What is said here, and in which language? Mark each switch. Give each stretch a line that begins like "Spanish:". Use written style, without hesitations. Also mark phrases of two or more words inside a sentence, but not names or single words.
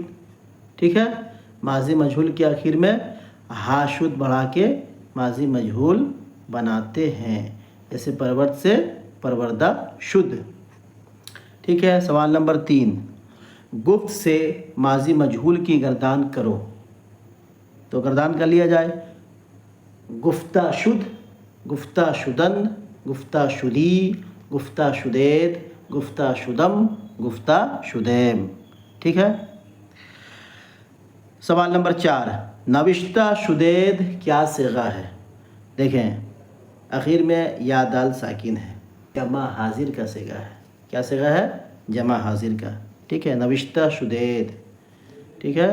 Urdu: ٹھیک ہے، ماضی مجہول کے آخر میں ہا شد بڑھا کے ماضی مجہول بناتے ہیں، جیسے پرورد سے
Persian: پروردہ شد۔
Urdu: ٹھیک ہے، سوال نمبر 3، گفت سے ماضی مجہول کی گردان کرو۔ تو گردان کر لیا جائے،
Persian: گفتہ شد، گفتہ شدن، گفتہ شدی، گفتہ شدید، گفتہ شدم، گفتہ شدیم۔
Urdu: ٹھیک ہے، سوال نمبر 4،
Persian: نوشتہ شدید
Urdu: کیا صیغہ ہے؟ دیکھیں، آخر میں یا دال ساکن ہے، جمع حاضر کا صیغہ ہے۔ کیا صیغہ ہے؟ جمع حاضر کا، ٹھیک ہے.
Persian: نوشتہ شدید،
Urdu: ٹھیک ہے.